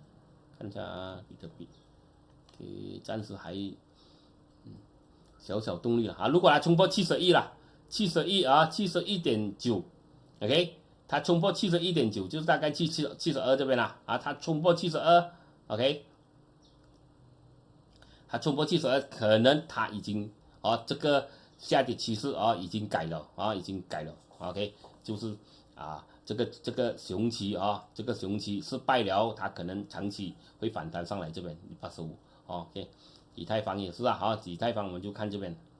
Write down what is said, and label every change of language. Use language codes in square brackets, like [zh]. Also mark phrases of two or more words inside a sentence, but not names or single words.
[zh] 看一下比特幣，暫時還小動力了如果它衝破71了，71.9 ，OK， 它衝破71.9就是大概72這邊啦它衝破72 ，OK。它衝破72，可能它已經這個下跌趨勢已經改了OK， 就是這個熊期這個熊期失敗了，它可能長期會反彈上來這邊85OK， 以太坊也是以太坊我們就看這邊。